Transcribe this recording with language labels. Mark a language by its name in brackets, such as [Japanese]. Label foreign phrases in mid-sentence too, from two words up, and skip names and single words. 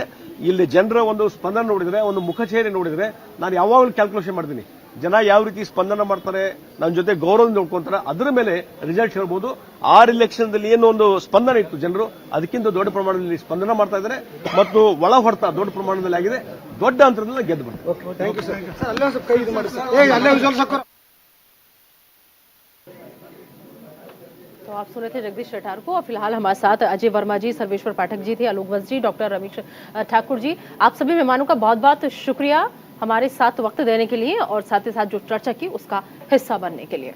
[Kannada] ಇಲ್ಲಿ ಜನರ ಒಂದು ಸ್ಪಂದನೆ ನೋಡಿದ್ರೆ, ಒಂದು ಮುಖಚೇರಿ ನೋಡಿದ್ರೆ ನಾನು ಯಾವಾಗಲೂ ಕ್ಯಾಲ್ಕುಲೇಷನ್ ಮಾಡ್ತೀನಿ, ಜನ ಯಾವ ರೀತಿ ಸ್ಪಂದನ ಮಾಡ್ತಾರೆ, ನನ್ನ ಜೊತೆ ಗೌರವ ನೋಡ್ಕೊಂತಾರೆ, ಅದರ ಮೇಲೆ ರಿಸಲ್ಟ್ ಹೇಳ್ಬೋದು. 6 ಎಲೆಕ್ಷನ್ದಲ್ಲಿ ಏನು ಒಂದು ಸ್ಪಂದನೆ ಇತ್ತು ಜನರು, ಅದಕ್ಕಿಂತ ದೊಡ್ಡ ಪ್ರಮಾಣದಲ್ಲಿ ಸ್ಪಂದನ ಮಾಡ್ತಾ ಇದ್ದಾರೆ ಮತ್ತು ಒಳ ಹೊಡೆತ ದೊಡ್ಡ ಪ್ರಮಾಣದಲ್ಲಿ ಆಗಿದೆ. ದೊಡ್ಡ ಅಂತರದಿಂದ ಗೆದ್ದು ಬರ್ತಾರೆ. [English] thank you sir. [Hindi] तो आप सुने थे जगदीश शेठार को और फिलहाल हमारे साथ अजय वर्मा जी, सर्वेश्वर पाठक जी थे, आलोक वंश जी, डॉक्टर रमेश ठाकुर जी। आप सभी मेहमानों का बहुत बहुत शुक्रिया हमारे साथ वक्त देने के लिए और साथ ही साथ जो चर्चा की उसका हिस्सा बनने के लिए।